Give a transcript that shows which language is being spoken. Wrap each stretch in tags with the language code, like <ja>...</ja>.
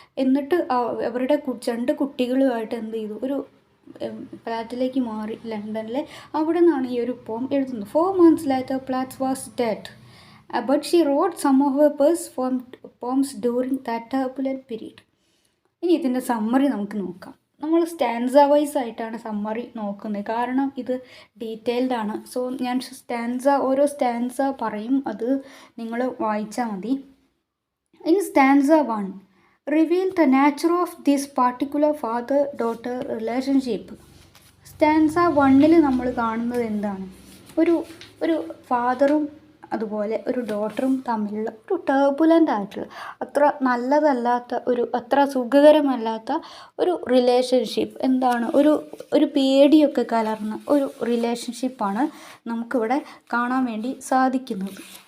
<ml>എന്നിട്ട് അവരുടെ 2 കുട്ടികളുമായിട്ട് എന്ത് ചെയ്തു? ഒരു ഫ്ലാറ്റിലേക്ക് മാറി ലണ്ടനിലെ. അവിടെ നിന്നാണ് ഈ ഒരു പോം എഴുതുന്നത്.</ml> <en>4 months later, Plath was dead, but she wrote some of her best poems during that turbulent period.</en> <ml>ഇനി ഇതിൻ്റെ സമ്മറി നമുക്ക് നോക്കാം. നമ്മൾ സ്റ്റാൻസ വൈസ് ആയിട്ടാണ് സമ്മറി നോക്കുന്നത്, കാരണം ഇത് ഡീറ്റെയിൽഡ് ആണ്. സോ ഞാൻ ഓരോ സ്റ്റാൻസ പറയും, അത് നിങ്ങൾ വായിച്ചാൽ മതി.</ml> <en>In stanza 1, reveal the nature of this particular father-daughter relationship.</en> <ml>Stanza 1 നമ്മൾ കാണുന്നത് എന്താണ്? ഒരു ഫാദറും അതുപോലെ ഒരു ഡോട്ടറും തമ്മിലുള്ള ഒരു ടർബുലൻ്റ് ആയിട്ടുള്ള, അത്ര നല്ലതല്ലാത്ത, അത്ര സുഖകരമല്ലാത്ത ഒരു റിലേഷൻഷിപ്പ്. എന്താണ്? ഒരു പേടിയൊക്കെ കലർന്ന ഒരു റിലേഷൻഷിപ്പാണ് നമുക്കിവിടെ കാണാൻ വേണ്ടി സാധിക്കുന്നത്.</ml>